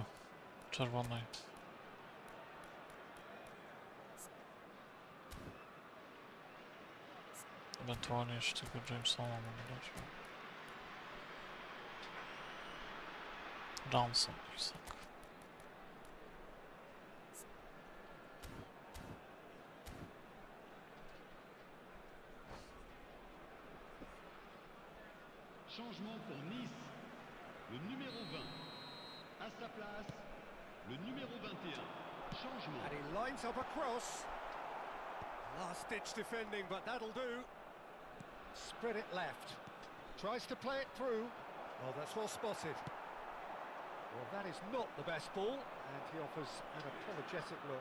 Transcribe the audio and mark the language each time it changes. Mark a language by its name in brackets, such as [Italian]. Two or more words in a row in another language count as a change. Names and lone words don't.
[Polish] Czerwonej. Ewentualnie jeszcze tego Jamesona mogę dać. Johnson, Isak. [French] Changement pour Nice. Le numéro 20. À sa place. Le numéro 21. Changement. [English] And he lines up a cross. Last-ditch defending, but that'll do. Spread it left. Tries to play it through. Well, that's well spotted. Well, that is not the best ball, and he offers an apologetic look.